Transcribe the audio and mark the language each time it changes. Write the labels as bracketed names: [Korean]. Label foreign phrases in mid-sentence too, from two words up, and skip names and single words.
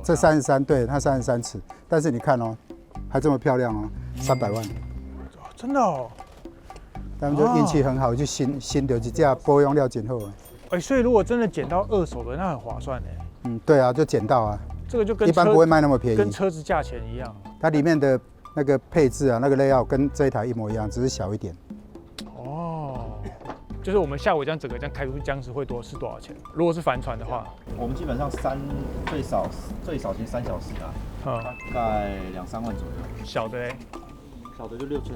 [Chinese] 這33，對，它33尺，但是你看哦，還這麼漂亮哦，300萬。真的哦。他們就運氣很好，就新的一架保養料真好啊。哎，所以如果真的撿到二手的，那很划算哎。嗯，對啊，就撿到啊。這個就跟一般不會賣那麼便宜，跟車子價錢一樣。它裡面的那個配置啊，那個 layout 跟這一台一模一樣，只是小一點。哦，就是我們下午這樣整個這樣開出去，這樣子是多少錢？如果是帆船的話，我們基本上最少其實3小時啊，大概2-3萬左右。小的嘞？小的就6000。